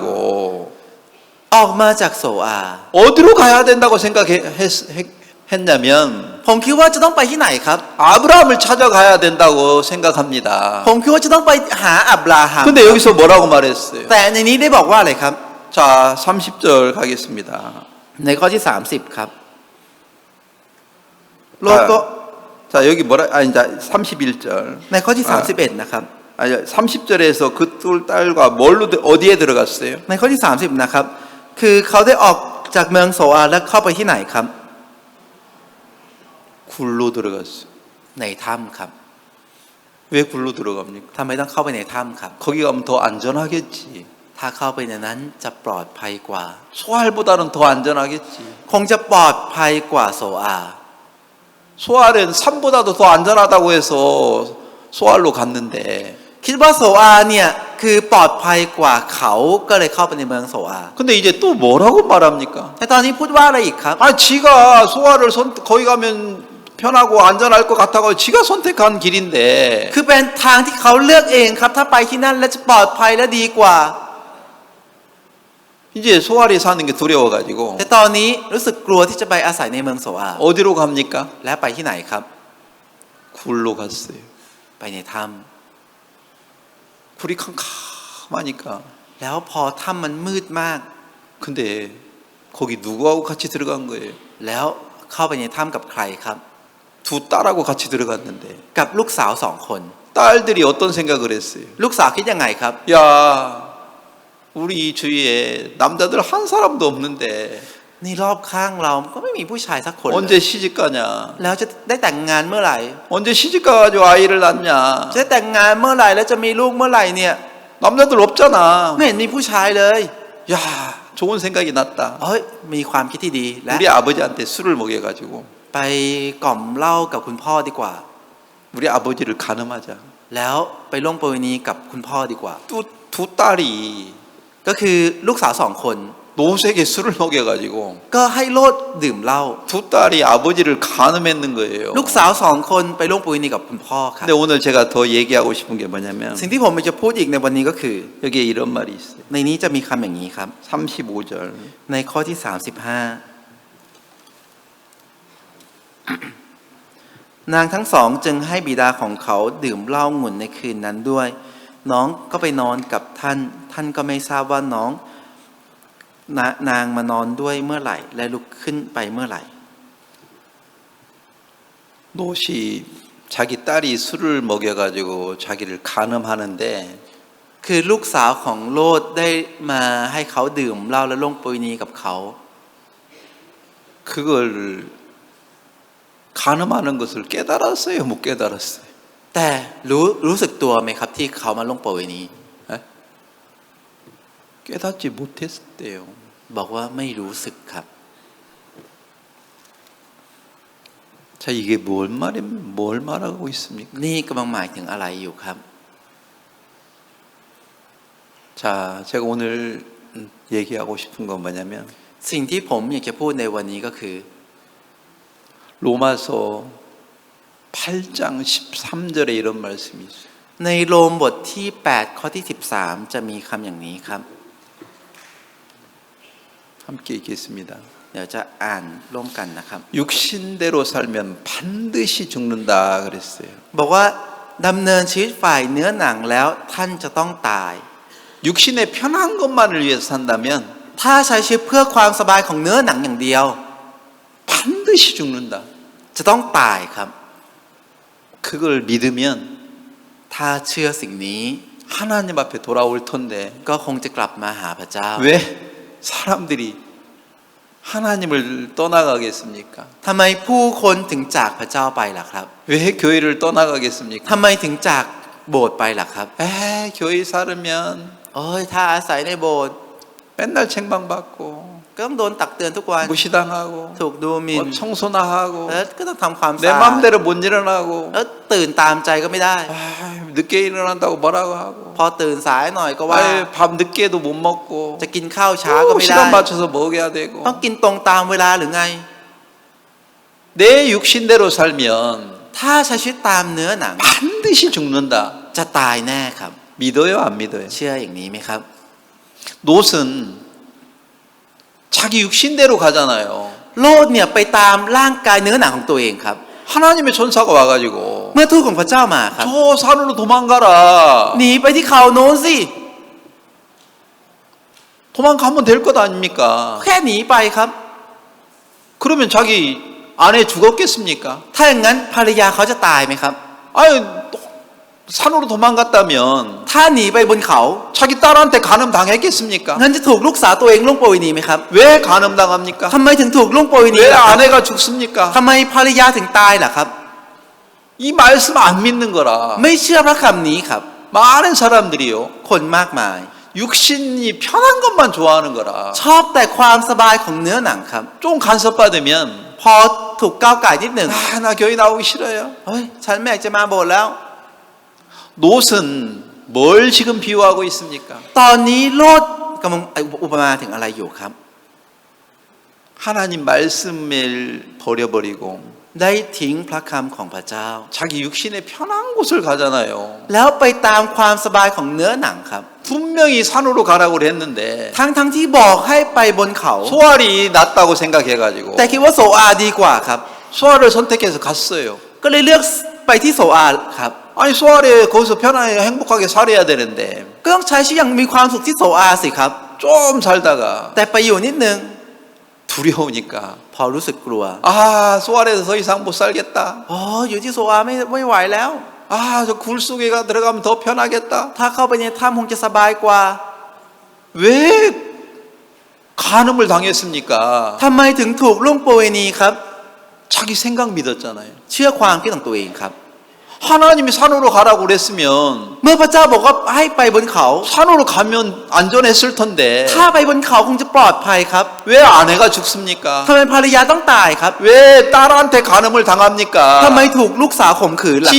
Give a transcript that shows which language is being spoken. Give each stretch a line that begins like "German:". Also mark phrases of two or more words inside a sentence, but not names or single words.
Thai: ออกมาจากโซอา
Korean: 어디로 가야 된다고 생각했냐면
Thai: ผมคิดว่าจะต้องไปที่ไหนครับ
Korean: 아브라함을 찾아가야 된다고 생각합니다.
Thai: ผมคิดว่าจะต้องไปหาอับราฮัม
Korean: 근데 여기서 뭐라고 말했어요?
Thai: แต่ในนี้ได้บอกว่าอะไรครับ
Korean: 자, 30절 가겠습니다.
Thai: ในข้อที่ 30 ครับโลดก็
Korean: 자, 여기 뭐라, 아니, 자, 31절.
Thai: ในข้อที่ 31 นะครับ
Korean: 아니, 30절에서 그 두 딸과 뭘로, 어디에 들어갔어요?
Thai: ในข้อที่ 30 นะครับ คือเขาได้ออกจากเมืองโซอาและเข้าไปที่ไหนครับ
Korean: 굴로 들어갔어요.
Thai: ในถ้ำครับ
Korean: 왜 굴로 들어갑니까?
Thai: ทำไมต้องเข้าไปในถ้ำครับ
Korean: 거기 가면 더 안전하겠지.
Thai: ถ้าเข้าไปในนั้นจะปลอดภัยกว่า
Korean: 소알보다는 더 안전하겠지.
Thai: คงจะปลอดภัยกว่าโซอา
Korean: 소알은 산보다도 더 안전하다고 해서 소알로 갔는데
Thai: คิดว่าโซอาเนี่ยคือปลอดภัยกว่าเขาก็เลยเข้าไปในเมืองโซอา
Korean: 근데 이제 또 뭐라고 말합니까?
Thai: แต่ตอนนี้พูดว่าอะไรอีกครับ
Korean: 아, 지가 소알을 거기 가면 편하고 안전할 것 같아서 지가 선택한 길인데
Thai: คือเป็นทางที่เขาเลือกเองครับ ถ้าไปที่นั่นแล้วจะปลอดภัยและดีกว่า
Korean: 이제 소알이 사는 게 두려워가지고
Thai: แต่ตอนนี้รู้สึกกลัวที่จะไปอาศัยในเมืองโซอา
Korean: 어디로 갑니까?
Thai: และไปที่ไหนครับ
Korean: 굴로 갔어요.
Thai: ไปในถ้
Korean: 굴이 캄캄하니까
Thai: ำแล้วพอถ้ำมันมืดมาก
Korean: 근데 거기 누구하고 같이 들어간 거예요?
Thai: แล้วเข้าไปในถ้ำกับใครครับ
Korean: 두 딸하고 같이 들어갔는데
Thai: กับลูกสาว2 คน
Korean: 딸들이 어떤 생각을 했어요?
Thai: ลูกสาวคิดยังไงครับ
Korean: 야, 우리 주위에 남자들 한 사람도 없는데
Thai: นี่รอบข้างเราก็ไม่มีผู้ชายสักคนเลย
Korean: 언제 시집 가냐?
Thai: แล้วจะได้แต่งงานเมื่อไหร่
Korean: 언제 시집 가가지고 아이를 낳냐?
Thai: จะได้แต่งงานเมื่อไหร่แล้วจะมีลูกเมื่อไหร่เนี่ย
Korean: 남자들 없잖아.
Thai: ไม่เห็นมีผู้ชายเลย
Korean: 야, 좋은 생각이 났다.
Thai: เฮ้ยมีความคิดที่ดีและ
Korean: 우리 아버지한테 술을 먹여가지고
Thai: ไปกล่อมเหล้ากับคุณพ่อดีกว่า
Korean: 우리 아버지를 간음하자.
Thai: แล้วไปล่วงประเวณีกับคุณพ่อดีกว่า
Korean: 또 두 딸이
Thai: ก็คือลูกสาว2 คน
Korean: 노색에 술을 먹여가지고
Thai: ก็ให้โลดดื่มเหล้า
Korean: 두 딸이 아버지를 간음했는 거예요.
Thai: ลูกสาว2 คนไปล่วงประเวณีกับคุณพ่อครับ
Korean: 근데 오늘 제가 더 얘기하고 싶은 게 뭐냐면
Thai: สิ่งที่ผมจะพูดอีกในวันนี้ก็คือ
Korean: 여기에 이런 말이 있어요.
Thai: ในนี้จะมีคำอย่างนี้ครับ
Korean: 35절.
Thai: ในข้อที่ 35 นางทั้งสองจึงให้บิดาของเขาดื่มเหล้าองุ่นในคืนนั้นด้วย น้องก็ไปนอนกับท่าน ท่านก็ไม่ทราบว่านางมานอนด้วยเมื่อไหร่ และลุกขึ้นไปเมื่อไหร่
Korean: 노시 자기 딸이 술을 먹여가지고 자기를 간음하는데
Thai: คือลูกสาวของโลดได้มาให้เขาดื่มเหล้าและล่วงประเวณีกับเขา
Korean: 그걸 간음하는 것을 깨달았어요? 못 깨달았어요?
Thai: แต่รู้สึกตัวไหมครับที่เขามาล่วงประเวณี
Korean: 깨닫지 못했대요.
Thai: บอกว่าไม่รู้สึกครับ
Korean: 자, 이게 뭘 말하고 있습니까?
Thai: นี่กำลังหมายถึงอะไรอยู่ครับ
Korean: 자, 제가 오늘 얘기하고 싶은 건 뭐냐면
Thai: สิ่งที่ผมอยากจะพูดในวันนี้ก็คือ
Korean: 로마서 8장 13절에 이런 말씀이 있어요.
Thai: ในโรมบทที่8ข้อที่13จะมีคำอย่างนี้ครับ
Korean: 함께 읽겠습니다.
Thai: เดี๋ยวจะอ่านร่วมกันนะครับ
Korean: 육신대로 살면 반드시 죽는다 그랬어요.
Thai: บอกว่าดำเนินชีวิตฝ่ายเนื้อหนังแล้วท่านจะต้องตาย
Korean: 육신의 편한 것만을 위해서 산다면
Thai: ถ้าใช้ชีวิตเพื่อความสบายของเนื้อหนังอย่างเดียว
Korean: 반드시 죽는다.
Thai: จะต้องตายครับ
Korean: 그걸 믿으면
Thai: ถ้าเชื่อสิ่งนี้
Korean: 하나님 앞에 돌아올 텐데
Thai: ก็คงจะกลับมาหาพระเจ้า
Korean: 왜 사람들이 하나님을 떠나가겠습니까?
Thai: ทำไมผู้คนถึงจากพระเจ้าไปล่ะครับ
Korean: 왜 교회를 떠나가겠습니까?
Thai: ทำไมถึงจากโบสถ์ไปล่ะครับ
Korean: 교회 살으면
Thai: โอ้ยถ้าอาศัยในโบสถ์
Korean: 맨날 책망받고
Thai: ก็ต้องโดนตักเตือนทุกวัน
Korean: 무시당하고
Thai: ถูกดูหมิ่น
Korean: 청소나 하고
Thai: แล้วก็ต้องทำความ
Korean: 내
Thai: สะอาด
Korean: 맘대로 못 일어나고
Thai: แล้วตื่นตามใจก็ไม่ได้
Korean: 늦게 일어난다고 뭐라고 하고
Thai: พอตื่นสายหน่อยก็ว่า
Korean: 밥 늦게도 못 먹고
Thai: จะกินข้าวช้าก็ไม่ได้
Korean: 시간 맞춰서 먹어야 되고
Thai: ต้องกินตรงตามเวลาหรือไง
Korean: 내 육신대로 살면
Thai: ถ้าใช้ชีวิตตามเนื้อหนัง
Korean: 반드시 죽는다.
Thai: จะตายแน่ครับ
Korean: 믿어요, 안 믿어요?
Thai: เชื่ออย่างนี้ไหมครับ
Korean: 롯은 자기 육신대로 가잖아요.
Thai: โลดเนี่ยไปตามร่างกายเนื้อหนังของตัวเองครับ
Korean: 하나님의 천사가 와가지고
Thai: เมื่อทูตของพระเจ้ามาครับ
Korean: 저 산으로 도망가라.
Thai: หนีไปที่เขาโน้นสิ
Korean: 도망가면 될 것 아닙니까?
Thai: แค่หนีไปครับ
Korean: 그러면 자기 아내 죽었겠습니까?
Thai: ถ้าอย่างนั้นภรรยาเขาจะตายไหมครับ
Korean: 아니 산으로 도망갔다면
Thai: ถ้าหนีไปบนเขา
Korean: 자기 딸한테 간음 당했겠습니까?
Thai: งั้นจะถูกลูกสาวตัวเองล่วงโปรยหนีไหมครับ
Korean: 왜 간음 당합니까?
Thai: ทำไมถึงถูกล่วงโปรยหนี
Korean: 왜
Thai: ล่ะครับ
Korean: 아내가 죽습니까?
Thai: ทำไมภรรยาถึงตายล่ะครับ
Korean: 이 말씀 안 믿는 거라.
Thai: ไม่เชื่อพระคำนี้ครับ
Korean: 많은 사람들이요.
Thai: คนมากมาย
Korean: 육신이 편한 것만 좋아하는 거라.
Thai: ชอบแต่ความสบายของเนื้อหนังครับ
Korean: 좀 간섭받으면
Thai: พอถูกก้าวไก่นิดหนึ่ง
Korean: 아, 나 교회 나오기 싫어요.
Thai: เฮ้ยฉันไม่อยากจะมาโบสถ์แล้ว
Korean: 롯은 뭘 지금 비유하고 있습니까?
Thai: ตอนนี้โลดกำลังอุปมาถึงอะไรอยู่ครับ
Korean: 하나님 말씀을 버려버리고
Thai: ได้ทิ้งพระคำของพระเจ้า
Korean: 자기 육신의 편한 곳을 가잖아요.
Thai: แล้วไปตามความสบายของเนื้อหนังครับ
Korean: 분명히 산으로 가라고 했는데
Thai: ทั้งที่บอกให้ไปบนเขา
Korean: 소알이 낫다고 생각해가지고
Thai: แต่คิดว่าโซอาดีกว่าครับ
Korean: 소알을 선택해서 갔어요.
Thai: ก็เลยเลือกไปที่โซอาครับ
Korean: 아니 소알에 거기서 편하게 행복하게 살아야 되는데
Thai: ก็ต้องใช้ชีวิตอย่างมีความสุขที่โซอาสิครับ
Korean: 좀 살다가
Thai: แต่ไปอยู่นิดนึง
Korean: 두려우니까
Thai: พอรู้สึกกลัว
Korean: 아 소알에서 더 이상 못 살겠다.
Thai: อ๋ออยู่ที่โซอาไม่ไหวแล้ว
Korean: 아 저 굴 속에 들어가면 더 편하겠다.
Thai: ถ้าเข้าไปในถ้ำคงจะสบายกว่า
Korean: 왜 간음을 당했습니까?
Thai: ทำไมถึงถูกล่วงโปรยนีครับ
Korean: 자기 생각 믿었잖아요.
Thai: เชื่อความคิดของตัวเองครับ
Korean: 하나님이 산으로 가라고 그랬으면
Thai: เมื่อพระเจ้าบอกว่าให้ไปบนเขา
Korean: 산으로 가면 안전했을 텐데
Thai: ถ้าไปบนเขาคงจะปลอดภัยครับ
Korean: 왜 아내가 죽습니까?
Thai: ทำไมภรรยาต้องตายครับ
Korean: 왜 딸한테 간음을 당합니까?
Thai: ทำไมถูกลูกสาวข่มขืนล่ะ